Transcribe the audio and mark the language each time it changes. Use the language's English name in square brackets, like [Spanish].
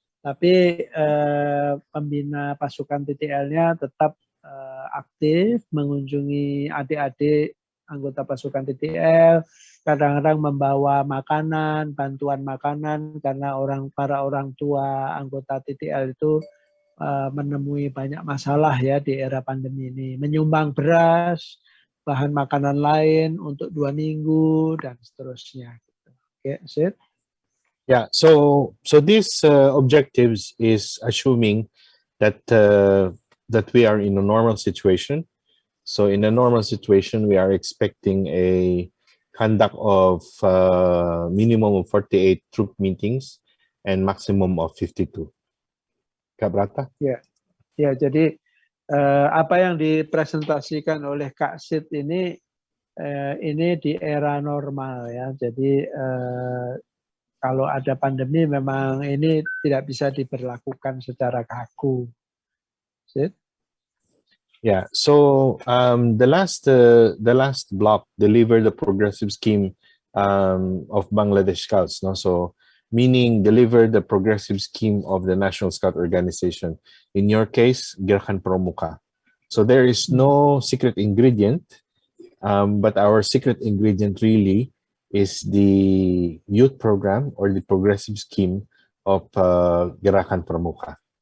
[Indonesian] Tapi pembina pasukan TTL-nya tetap aktif mengunjungi adik-adik anggota pasukan TTL, kadang-kadang membawa makanan, bantuan makanan, karena para orang tua anggota TTL itu menemui banyak masalah, ya, di era pandemi ini, menyumbang beras, bahan makanan lain untuk 2 minggu dan seterusnya. Oke, Syd. [English] Yeah, so these objectives is assuming that that we are in a normal situation. So in a normal situation, we are expecting a conduct of minimum of 48 troop meetings and maximum of 52. [Indonesian] Kak Brata? Ya, ya. Jadi apa yang dipresentasikan oleh Kak Syd ini di era normal, ya. Jadi kalau ada pandemi memang ini tidak bisa diberlakukan secara kaku. Syd? [English] Yeah. So the last block deliver the progressive scheme of Bangladesh Scouts. No, so meaning deliver the progressive scheme of the National Scout Organization. In your case, Gerakan Pramuka. So there is no secret ingredient, but our secret ingredient really is the youth program or the progressive scheme of Gerakan Pramuka.